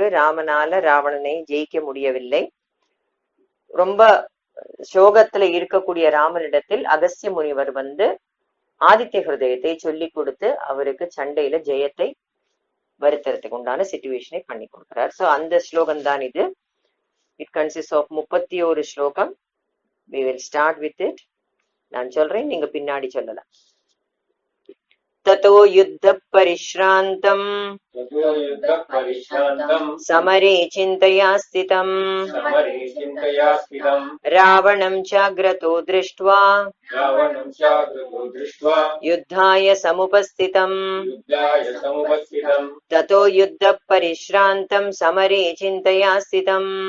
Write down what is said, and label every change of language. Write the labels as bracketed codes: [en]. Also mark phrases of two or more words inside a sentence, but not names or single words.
[ta] ராமனால ராவணனை ஜெயிக்க முடியவில்லை. ரொம்ப சோகத்துல இருக்கக்கூடிய ராமனிடத்தில் அகஸ்திய முனிவர் வந்து ஆதித்ய ஹிருதயத்தை சொல்லி கொடுத்து அவருக்கு சண்டையில ஜெயத்தை வருத்துறதுக்கு உண்டான சிச்சுவேஷனை பண்ணி கொடுக்கிறார். சோ அந்த ஸ்லோகம் தான் இது. [en] it consist of 31 ஸ்லோகம். we will start with it. [ta] நான் சொல்றேன், நீங்க பின்னாடி சொல்லலாம். [sa] ततो युद्ध परिश्रान्तं समरे चिन्तया स्थितं रावणं चाग्रतो दृष्ट्वा युद्धाय समुपस्थितं ततो युद्ध परिश्रान्तं समरे चिन्तया स्थितं